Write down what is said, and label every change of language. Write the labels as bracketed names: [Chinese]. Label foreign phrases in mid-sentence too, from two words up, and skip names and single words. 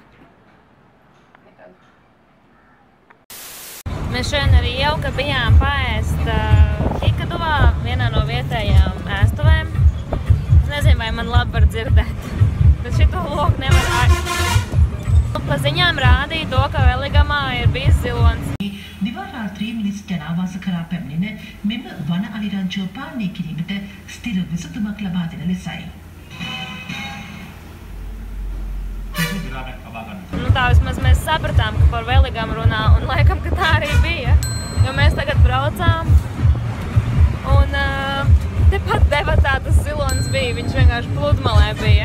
[Latvian] Mēs šodien arī jauka bijām paēst Hikaduvā, vienā no vietējām ēstuvēm. Es nezinu, vai man labi var dzirdēt, bet šito loku nevar Pa ziņām rādīja to, ka Veligamā ir bijis zilonis. [Sinhala] දිවා රාත්‍රී මිනිස් ජනාවාස කරා පැමිණෙන මෙම වන අලිරංචුව පාලනය කිරීමට ස්ථිර විසඳුමක් ලබා දෙන ලෙසයි. [Latvian] Tā vismaz mēs sapratām, ka par Veligamu runā, un laikam, ka tā arī bija. Jo mēs tagad braucām, un tepat debatā tas zilonis bija, viņš vienkārši pludmalē bija.